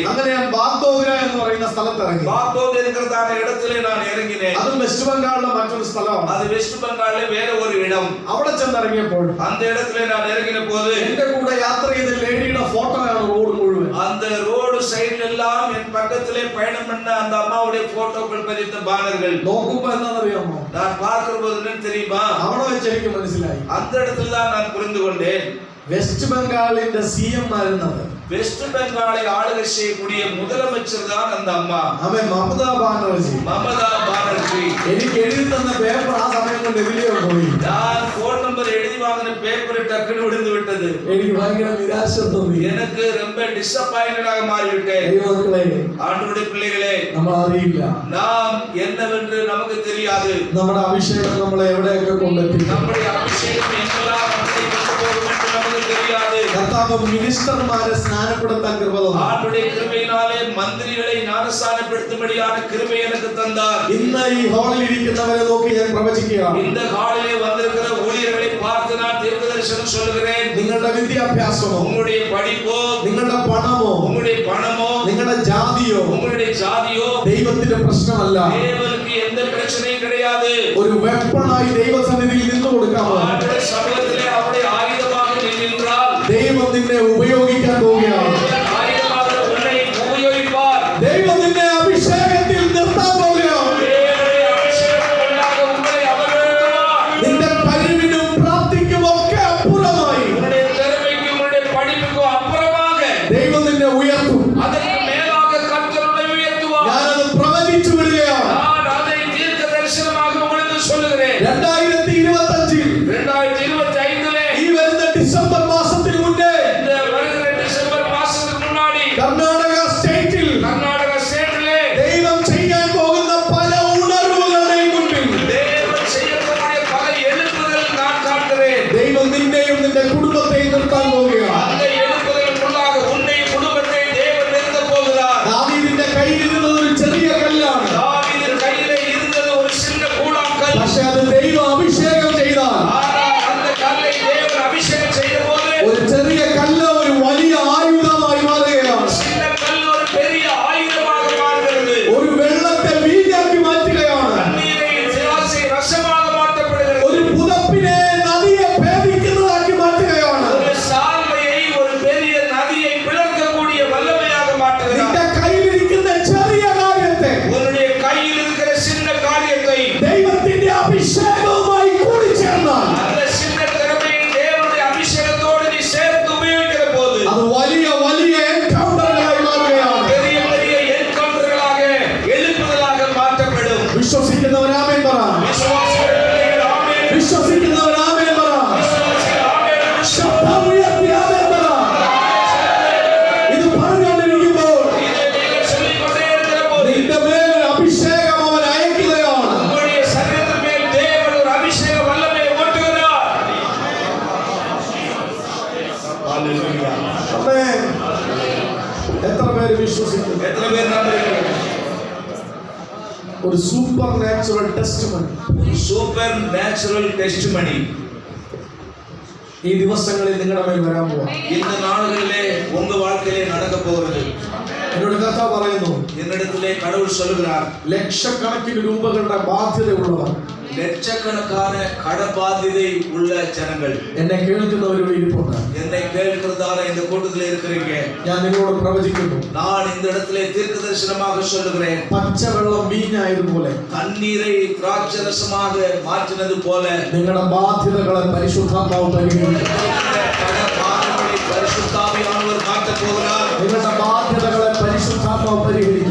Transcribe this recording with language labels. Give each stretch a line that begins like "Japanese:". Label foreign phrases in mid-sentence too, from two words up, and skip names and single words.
Malayalam: അങ്ങനെ ഞാൻ ബാഗ്ദോഗ്ര എന്ന് പറയുന്ന സ്ഥലത്ത് ഇറങ്ങി.
Tamil: பாக்தாத் என்கிறதான இடத்திலே நான் இறங்கினேன்.
Malayalam: അതും വെസ്റ്റ് ബംഗാളിലെ മറ്റൊരു സ്ഥലമാണ്.
Tamil: அது வெஸ்ட் பெங்கால்ல வேற ஒரு இடம்.
Malayalam: അവിടെ ചെന്നിറങ്ങിയപ്പോൾ
Tamil: அந்த இடத்திலே நான் இறங்கின போது
Malayalam: എന്റെ കൂടെ യാത്ര ചെയ്ത ലേഡിയുടെ ഫോട്ടോയാണ് റോഡ് മുഴുവൻ.
Tamil: அந்த ரோடு சைடுல எல்லாம் என் பக்கத்திலே பயணம் பண்ண அந்த அம்மாவுடைய போட்டோக்கள் பதித்த பேனர்கள்.
Malayalam: നോക്കുമ്പോ എന്താണെന്നറിയാമോ?
Tamil: நான் பார்க்கிற போது என்ன தெரியுமா?
Malayalam: അവിടെ വെച്ച് എനിക്ക് മനസ്സിലായി,
Tamil: அந்த இடத்துல தான் நான் புரிந்து கொண்டேன்,
Malayalam: വെസ്റ്റ് ബംഗാളിന്റെ CM ആയിരുന്നത്
Tamil: வெஸ்ட் பெங்காலை ஆளுகை செய்யக்கூடிய முதலமைச்சர் தான் அந்த அம்மா,
Malayalam: അവൻ മമതാ ബാനർജി.
Tamil: மமதா பானர்ஜி.
Malayalam: എനിക്ക് എഴുതി തന്ന പേപ്പർ ആ സമയം കൊണ്ട് എതിലെയോ പോയി. ഞാൻ ഫോൺ നമ്പർ എഴുതി വാങ്ങിன പേപ്പർ
Tamil: டக்குன்னு விழுந்து விட்டது.
Malayalam: എനിക്ക് ഭയങ്കര നിരാശ തോന്നി.
Tamil: எனக்கு ரொம்ப டிசப்பாயிண்டடாக மாறிவிட்டேன்.
Malayalam: ദൈവമക്കളെ,
Tamil: ஆண்டவருடைய பிள்ளைகளே,
Malayalam: നമ്മൾ അറിയില്ല
Tamil: நாம் என்னவென்று நமக்கு தெரியாது.
Malayalam: നമ്മുടെ അഭിഷേകം നമ്മളെ എവിടെയൊക്കെ കൊണ്ടെത്തി.
Tamil: நம்முடைய அபிஷேகம் எங்கெல்லாம் நம்மை கொண்டு போகும் என்று நமக்கு தெரியாது.
Malayalam: കർത്താവ് മിനിസ്റ്റർമാരെ സ്നാനപ്പെടുത്താൻ കൃപ തന്നു.
Tamil: ஆண்டவருடைய கிருபையினாலே மந்திரிகளை ஞானஸ்நானப்படுத்தும்படியான கிருபை எனக்கு தந்தார்.
Malayalam: ഇന്ന് ഈ ഹാളിൽ ഇരിക്കുന്നവരെ നോക്കി ഞാൻ പ്രവചിക്കുകയാണ്.
Tamil: இந்த ஹாலிலே வந்திருக்கிற ஊழியர்களை பார்த்து நான் தீர்க்கதரிசனம் சொல்லுகிறேன்.
Malayalam: നിങ്ങളുടെ വിദ്യാഭ്യാസമോ,
Tamil: உங்களுடைய படிப்போ,
Malayalam: നിങ്ങളുടെ പണമോ,
Tamil: உங்களுடைய பணமோ,
Malayalam: നിങ്ങളുടെ ജാതിയോ
Tamil: உங்களுடைய ஜாதியோ
Malayalam: ദൈവത്തിന്റെ പ്രശ്നമല്ല.
Tamil: தேவனுக்கு எந்த பிரச்சனையும் கிடையாது.
Malayalam: ഒരു വെപ്പണായി ദൈവസന്നിധിയിൽ നിന്നു കൊടുക്കാമോ?
Tamil: ஆண்டவருடைய சமூகத்திலே அவருடைய ஆயுதமாக நின்றால்
Malayalam: ദൈവം നിന്നെ ഉപയോഗിക്കാൻ പോവുകയാണ്.
Tamil: ஆயுதமாக உன்னை உபயோகிப்பார்.
Malayalam: ദൈവം നിന്നെ അഭിഷേകത്തിൽ നിർത്താൻ പോവുകയാണ്.
Tamil: தேவனுடைய அபிஷேகத்திற்குள்ளாக உங்களை அவர் நிறுத்துவார்.
Malayalam: നിന്റെ കഴിവിനും പ്രാപ്തിക്കും ഒക്കെ അപ്പുറമായി
Tamil: உன்னுடைய திறமைக்கும் உன்னுடைய படிப்புக்கும் அப்புறமாக
Malayalam: ദൈവം നിന്നെ ഉയർത്തും.
Tamil: அதற்கு மேலாக கர்த்தர் உன்னை உயர்த்துவார்.
Malayalam: ഞാനത് പ്രവചിച്ചു വിടുകയാണ്.
Tamil: நான் அதை தீர்க்க தரிசனமாக உங்களுக்கு சொல்லுகிறேன். 2025 2025
Malayalam: ഈ വരുന്ന ഡിസംബർ മാസത്തിന് മുന്നേ
Tamil: இந்த வருகிற டிசம்பர் மாசத்துக்கு முன்னாடி
Malayalam: കർണാടക സ്റ്റേറ്റിൽ
Tamil: கர்நாடக ஸ்டேட்டிலே
Malayalam: ദൈവം ചെയ്യാൻ പോകുന്ന പല ഉണർവുകളുടെയും മുൻപിൽ
Tamil: தேவன் செய்யக்கூடிய பல எழுப்புதல் நான் காண்கிறேன்.
Malayalam: ദൈവം നിന്നെയും നിന്റെ കുടുംബത്തെയും നിർത്താൻ പോവുകയാണ്.
Tamil: அந்த எழுப்புதலுக்குள்ளாக உன்னை குடும்பத்தை தேவன் நிறுத்த போகிறார்.
Malayalam: ദാവീദിന്റെ കയ്യിലിരുന്നത് ഒരു ചെറിയ കല്ലാണ്.
Tamil: தாவீதின் கையிலே இருந்தது ஒரு சின்ன கூழாங்கல்.
Malayalam: പക്ഷെ അത് ദൈവം അഭിഷേകം ചെയ്താൽ
Tamil: ஆனால் அந்த கல்லை தேவன் அபிஷேகம் செய்தபோது
Malayalam: ഒരു ചെറിയ കല്ല് ഒരു വലിയ ആയുധമായി മാറുകയാണ്.
Tamil: சின்ன கல் ஒரு பெரிய ஆயுதமாக மாறுகிறது.
Malayalam: ഒരു വെള്ളത്തെ വീഞ്ഞാക്കി മാറ്റുകയാണ്.
Tamil: தண்ணீரை திராட்சை ரசமாக மாற்றப்படுகிறது.
Malayalam: ഒരു പുതപ്പിനെ നദിയെ ഭേദിക്കുന്നതാക്കി മാറ്റുകയാണ്.
Tamil: ஒரு சால்வையை ஒரு பெரிய நதியை பிளக்கக்கூடிய வல்லமையாக மாற்றுகிறார்.
Malayalam: നിന്റെ കയ്യിലിരിക്കുന്ന ചെറിയ കാര്യത്തെ
Tamil: உன்னுடைய கையில் இருக்கிற சின்ன காரியத்தை
Malayalam: ദൈവത്തിന്റെ അഭിഷേകവുമായി കൂടിച്ചേർന്നാൽ
Tamil: அந்த சின்ன திறமையை தேவனுடைய அபிஷேகத்தோடு நீ சேர்த்து உபயோகிக்கிற போது
Malayalam: അത് വലിയ വലിയ എൻകൗണ്ടറുകളായി മാറുകയാണ്.
Tamil: பெரிய பெரிய என்கவுண்டர்களாக எழுப்புதலாக மாற்றப்படும்.
Malayalam: വിശ്വസിക്കുന്നവർ ആമേൻ പറ.
Tamil: விசுவாசிகள் பிள்ளைகள் ஆமென்.
Malayalam: വിശ്വസിക്കുന്നവർ ആമേൻ പറ.
Tamil: விசுவாசிகள் ஆமென் என்று சொல்லு.
Malayalam: ശബ്ദം ഉയർത്തി ആമേൻ പറ. ഇത് പറഞ്ഞുകൊണ്ടിരിക്കുമ്പോൾ
Tamil: இதை நீங்கள் சொல்லிக்கொண்டே இருக்கிற போது
Malayalam: നിന്റെ മേൽ ഒരു അഭിഷേകം അവൻ അയക്കുകയാണ്.
Tamil: உங்களுடைய சரீரத்தின் மேல் தேவன் ஒரு அபிஷேக வல்லமையை ஊற்றுகிறார். ஹalleluya.
Malayalam: ആമേൻ. എത്ര പേര് വിശ്വസിക്കുന്നു?
Tamil: எத்தனை பேர் நம்புறீங்க?
English: ഒരു super natural testimony super natural testimony
Malayalam: ഈ ദിവസങ്ങളിൽ നിങ്ങളുടെ മേൽ വരാൻ പോവാ.
Tamil: இந்த நாடுகளிலே உங்க வாழ்க்கையிலே நடக்க போகிறது.
Malayalam: എന്നോട് കഥ പറയുന്നു,
Tamil: என்னிடத்திலே கடவுள் சொல்லுகிறார்,
Malayalam: ലക്ഷക്കണക്കിന് രൂപകളുടെ ബാധ്യതയുള്ളവർ,
Tamil: லட்சக்கணக்கான கடபாதிதை உள்ள ஜனங்கள்
Malayalam: എന്നെ കേൾക്കുന്നവരുടെ ഇരിപ്പുണ്ട്.
Tamil: என்னை கேட்கிறதான இந்த கூட்டத்தில் இருக்கிறீங்க.
Malayalam: ഞാൻ നിങ്ങളോട് പ്രവചിക്കുന്നു,
Tamil: நான் இந்த இடத்திலே தீர்க்க தரிசனமாக சொல்லுகிறேன்.
Malayalam: പച്ചവെള്ളം വീഞ്ഞായതുപോലെ
Tamil: தண்ணீரை திராட்சரசமாக மாற்றினது போல
Malayalam: നിങ്ങളുടെ ബാധ്യതകളെ പരിശുദ്ധാത്മാവ് പരിഹരിക്കും.
Tamil: கடபாதங்களை பரிசுத்தாவியானவர் மாற்றப் போகிறார்.
Malayalam: നിങ്ങളുടെ ബാധ്യതകളെ പരിശുദ്ധാത്മാവ് പരിഹരിക്കും.